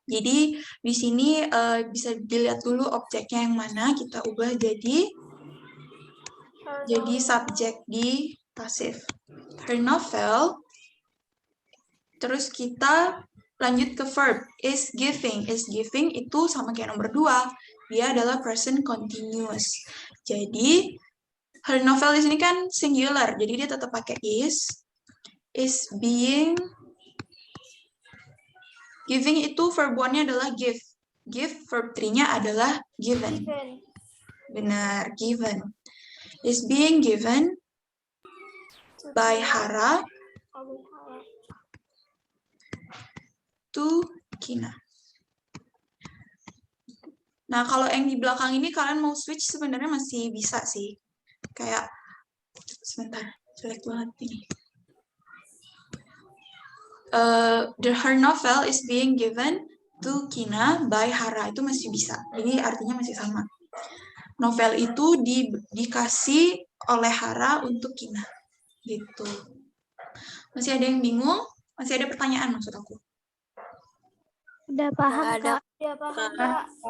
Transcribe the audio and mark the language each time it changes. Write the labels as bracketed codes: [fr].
[id] Jadi di sini bisa dilihat dulu objeknya yang mana, kita ubah jadi subjek di pasif. [en] Her novel. [id] Terus kita lanjut ke verb [en] is giving. Is giving [id] itu sama kayak nomor 2. Dia adalah present continuous. Jadi [en] her novel [id] di sini kan singular. Jadi dia tetap pakai is. [en] Is being. [id] Giving itu verb 1-nya adalah give. Give verb 3-nya adalah given. Benar, given. [en] Is being given by Hara to Kina. [id] Nah, kalau yang di belakang ini kalian mau switch sebenarnya masih bisa sih. Kayak, sebentar, jelek banget ini. [en] Her novel is being given to Kina by Hara. [id] Itu masih bisa. Jadi artinya masih sama. Novel itu dikasih oleh Hara untuk Kina. Gitu. Masih ada yang bingung? Masih ada pertanyaan maksud aku? Udah paham, Nggak ada. Kak. Ya, paham, Kak.